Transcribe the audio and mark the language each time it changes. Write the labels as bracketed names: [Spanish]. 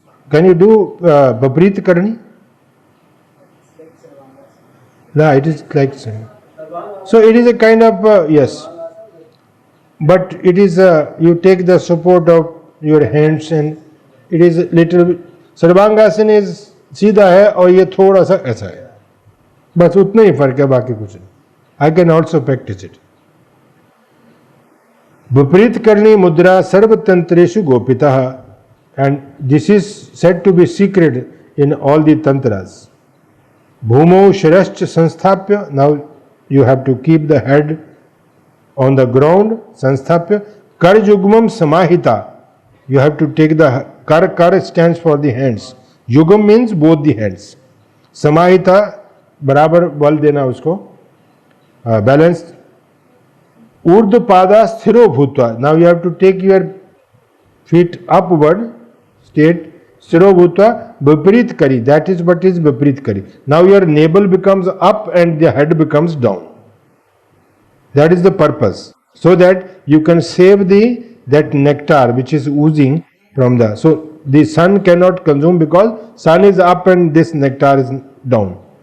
[English] Can you do Baprit Karni? No, it is like same. So it is a kind of yes, but it is you take the support of your hands and it is a little bit. [Hindi] Sarvangasana is सीधा है और ये थोड़ा सा ऐसा है, बस उतना ही फर्क है, बाकी कुछ नहीं. [English] I can also practise it. [Sanskrit] विपरीत करनी मुद्रा सर्वतंत्रेषु गोपिता, [English] and this is said to be secret in all the tantras. [Sanskrit] Bhumau shirascha sanstapya, [English] now you have to keep the head on the ground, sanstapya. [Sanskrit] Kar yugmam samahita, [English] you have to take the kar stands for the hands. Yugam means both the hands. [Hindi] Samahita बराबर बल देना उसको, balanced. [Sanskrit] Urdhva pada sthiro bhutva, [English] now you have to take your feet upward, state sthiro bhutva viparit kari, that is what is viparit kari. Now your navel becomes up and the head becomes down. That is the purpose, so that you can save that nectar which is oozing from the, so the sun cannot consume because sun is up and this nectar is down.